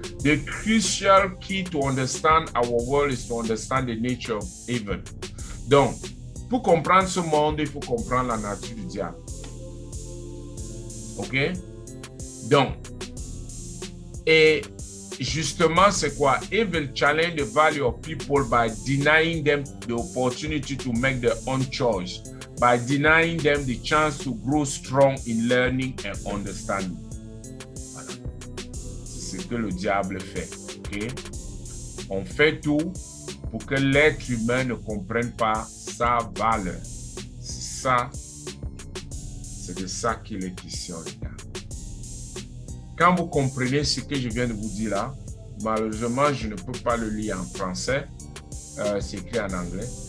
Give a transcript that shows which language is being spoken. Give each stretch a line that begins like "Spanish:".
English: The crucial key to understand our world is to understand the nature of evil.
French: Donc, pour comprendre ce monde, il faut comprendre la nature du diable. OK? Donc, et justement, c'est quoi?
English: Evil challenge the value of people by denying them the opportunity to make their own choice, by denying them the chance to grow strong in learning and understanding.
French: Voilà. C'est ce que le diable fait. Okay? On fait tout pour que l'être humain ne comprenne pas sa valeur. Ça, c'est de ça qu'il est question, les gars. Quand vous comprenez ce que je viens de vous dire là, malheureusement, je ne peux pas le lire en français, c'est écrit en anglais.